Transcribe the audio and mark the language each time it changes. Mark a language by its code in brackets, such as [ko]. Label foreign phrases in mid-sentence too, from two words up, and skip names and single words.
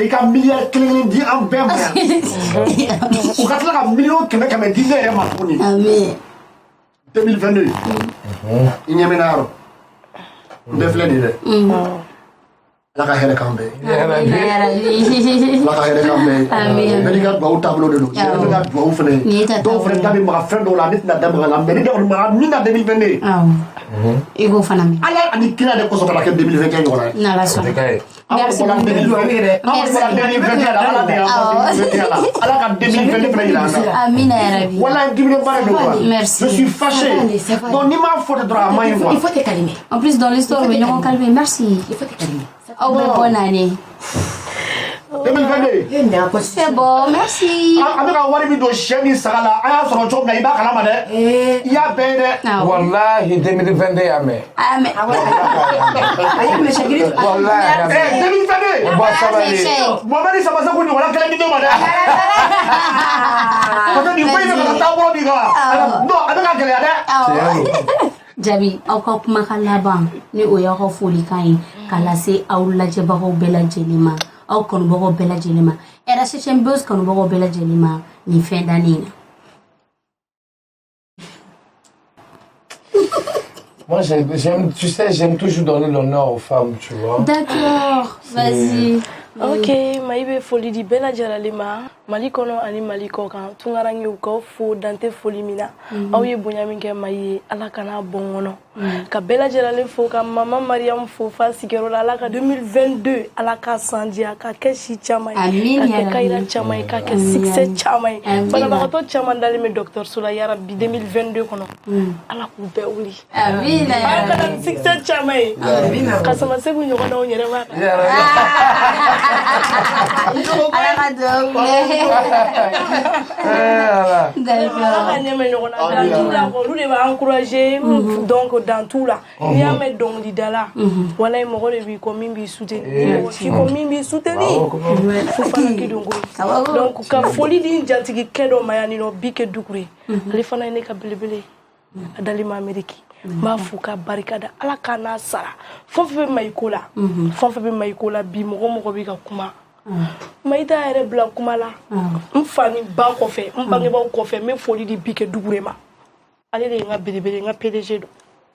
[bm] i ka miliyari 1 di an bɛɛ ma yan u ka tila ka miliyɔn 100 di ne yɛrɛ ma tuguni 2022 i ɲɛ bɛ na yɔrɔ n bɛɛ filɛ nin dɛ ala ka hɛrɛ k'an bɛɛ ala ka hɛrɛ k'an bɛɛ bɛɛ n'i ka duwawu taabolo de don i yɛrɛ bɛ ka duwawu fɛnɛ dɔw fɛnɛ da bɛ maga fɛn dɔw la ne tɛna da maga la mais ni da kɔni maga min na 2022 i k'o fana mɛn ala ani kira de kosɔn kana kɛ 2021 ɲɔgɔn na ye n'ala sɔnna merci ala ka 2022 fɛnɛ yira an na amina yarabi wala dimine baara de quoi merci [fr] je suis fâché [bm] donc ni m'a fɔ de dɔrɔn a maɲi quoi [fr] il faut te calmer en plus dans l'histoire on est ɲɔgɔn calmer merci il faut te calmer [bm] aw bɛ [fr] bonne année [bm] 2022 [fr] c'est bon merci [bm] a bɛ ka wari min don sɛ ni saga la a y'a sɔrɔ cogo min na i b'a kalama dɛ i y'a bɛɛ ye dɛ wallahi 2022 y'a mɛn a mɛ a y'a mɛn Chagiri wallahi y'a mɛn 2022 ba sabali Mohamed Samaseku ko ɲɔgɔnna kelen di ne ma dɛ [fr] parce que [bm] nin ko in bɛ ka taa bolo min kan non a bɛ ka gɛlɛya dɛ Jabi aw ka kumakan laban ni o y'aw ka folikan ye k'a lase aw lajɛbagaw bɛɛ lajɛlen ma aw kanubagaw bɛɛ lajɛlen ma RSHM Buzz kanubagaw bɛɛ lajɛlen ma nin fɛn dannen na. [fr] Moi, tu sais, j'aime toujours donner l'honneur aux femmes, tu vois. D'accord, vas-y. [bm] Ok, mai be foli di bɛɛ lajɛlen ma Mali kɔnɔ ani Mali kɔ kan tungarange u k'aw fo dante foli min na aw ye bonya min kɛ mai ye ala kana bɔ n kɔnɔ ka bɛɛ lajɛlen fo ka mama Mariam fo fa sigiyɔrɔ la ala ka 2022 ala ka san diya ka kɛ si caman ye ka kɛ kayira caman ye ka kɛ succès caman ye banabagatɔ caman dalen bɛ dɔgɔtɔrɔso la yarabi 2022 kɔnɔ ala k'u bɛɛ wuli amina ala ka na succès caman ye ka Samaseku ɲɔgɔnnaw yɛrɛ b'a kan ala ka duwawu kɛ d'accord ala ka ɲɛmɛ ɲɔgɔn na [fr] dans tout [bm] la olu de b'a encourager donc [fr] dans tout [bm] la n'i y'a mɛn dɔnkilidala walayi mɔgɔ de b'i kɔ min b'i soutenir mɔgɔ t'i kɔ min b'i soutenir fo fana k'i don kɔrɔ donc ka foli di n jatigikɛ dɔ ma yan nin nɔ Bike Dukure ale fana ye ne ka belebele a dalen bɛ Amérique n b'a fo ka barika da ala ka n'a sara fɛn fɛn bɛ Mayiko la fɛn fɛn bɛ Mayiko la bi mɔgɔ bɛ ka kuma Mayita yɛrɛ bila kuma la n fa ni ba kɔfɛ n bangebaaw kɔfɛ n bɛ foli di Bike Dukure ma ale de ye n ka belebele n ka PDG don